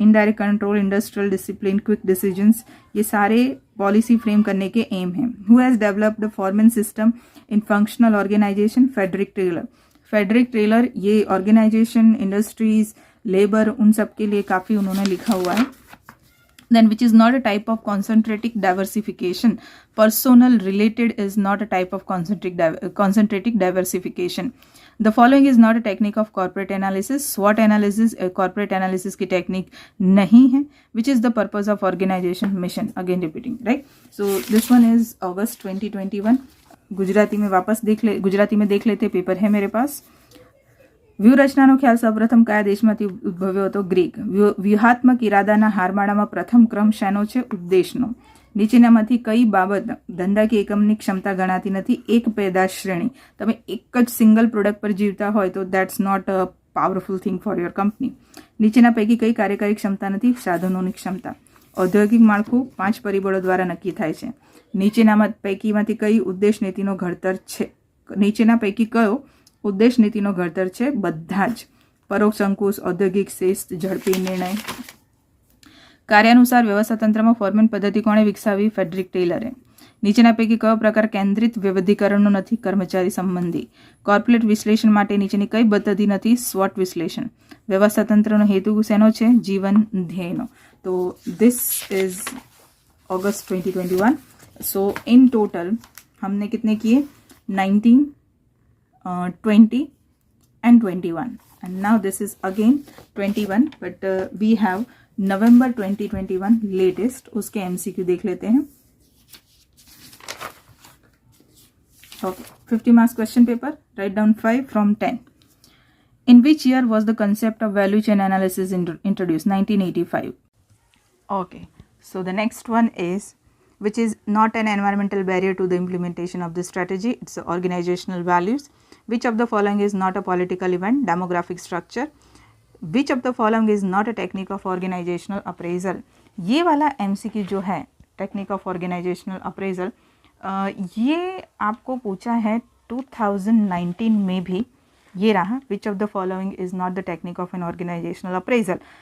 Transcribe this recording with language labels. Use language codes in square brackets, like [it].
[hi] Indirect control, industrial discipline, quick decisions, ये सारे policy frame करने के एम हैं. [en] Who has developed the foreman system in functional organisation? Frederick Taylor. [hi] Frederick Taylor ये organisation, industries, labour, उन सब के लिए काफ़ी उन्होंने लिखा हुआ है. [en] Then which is not a type of concentric diversification? Personnel related is not a type of concentric diversification. The following is not a technique of corporate analysis. SWOT analysis corporate analysis [hi] की technique नहीं है. [en] Which is the purpose of organization mission? Again repeating, right? So this one is August 2021. [hi] Gujarati में वापस गुजराती में देख लेते. Paper है मेरे पास. [gu] વ્યૂહરચનાનો ખ્યાલ સૌપ્રથમ કયા દેશમાંથી ઉદ્ભવ્યો હતો? ગ્રીક. વ્યૂહાત્મક ઇરાદાના હારમાળામાં પ્રથમ ક્રમ શેનો છે? ઉદ્દેશનો. નીચેનામાંથી કઈ બાબત ધંધાકીય એકમની ક્ષમતા ગણાતી નથી? એક પેદાશ શ્રેણી. તમે એક જ સિંગલ પ્રોડક્ટ પર જીવતા હોય તો [en] That's not a powerful thing for your company. [gu] નીચેના પૈકી કઈ કાર્યકારી ક્ષમતા નથી? સાધનોની ક્ષમતા. ઔદ્યોગિક માળખું 5 પરિબળો દ્વારા નક્કી થાય છે. નીચેના પૈકીમાંથી કઈ ઉદ્દેશ નીતિનો ઘડતર છે? નીચેના પૈકી કયો ઉદ્દેશ નીતિનો ઘડતર છે? બધા જ. પરોક્ષ અંકુશ, ઔદ્યોગિક શિસ્ત, ઝડપી નિર્ણય. કાર્યાનુસાર વ્યવસ્થા તંત્રમાં ફોર્મેન પદ્ધતિ કોણે વિકસાવી? ફેડરિક ટેલરે. નીચેના પૈકી કયો પ્રકાર કેન્દ્રિત વિવિધીકરણનો નથી? કર્મચારી સંબંધી. કોર્પોરેટ વિશ્લેષણ માટે નીચેની કઈ પદ્ધતિ નથી? સ્વોટ વિશ્લેષણ. વ્યવસ્થા તંત્રનો હેતુ શેનો છે? જીવન ધ્યેયનો. [en] તો this is August 2021. [hi] So in total हमने कितने किए? [en] 19, 20 and 21, and now this is again 21, but we have November 2021 latest. [hi] उसके MCQ देख लेते हैं. [en] Okay, 50 marks question paper. Write down 5 from 10. In which year was the concept of value chain analysis introduced? 1985. Okay, so the next one is, which is not an environmental barrier to the implementation of the strategy? It's organizational values. Which of the following is not a political event? Demographic structure. Which of the following is not a technique of organisational appraisal. [hi] ये वाला MCQ जो है [en] technique of organisational appraisal, [hi] ये आपको पूछा है 2019 में भी। [en] ये रहा, which of the following is not the technique of an organisational appraisal.